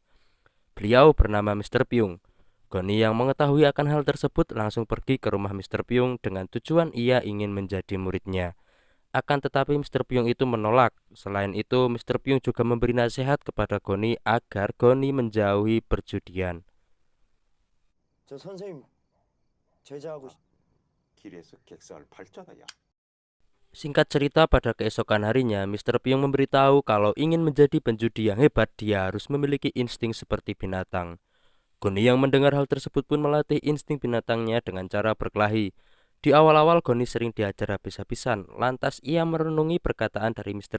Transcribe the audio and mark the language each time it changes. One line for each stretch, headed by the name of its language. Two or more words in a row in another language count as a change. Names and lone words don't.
Indonesian: Beliau bernama Mr. Pyung. Goni yang mengetahui akan hal tersebut langsung pergi ke rumah Mr. Pyung dengan tujuan ia ingin menjadi muridnya. Akan tetapi Mr. Pyung itu menolak. Selain itu, Mr. Pyung juga memberi nasihat kepada Goni agar Goni menjauhi perjudian.
Korean: 저 선생님 제자하고 길에서 객사를 팔자다야.
Indonesian: Singkat cerita, pada keesokan harinya, Mr. Pyung memberitahu kalau ingin menjadi penjudi yang hebat, dia harus memiliki insting seperti binatang. Goni yang mendengar hal tersebut pun melatih insting binatangnya dengan cara berkelahi. Di awal-awal Goni sering diajar habis-habisan, lantas ia merenungi perkataan dari Mr.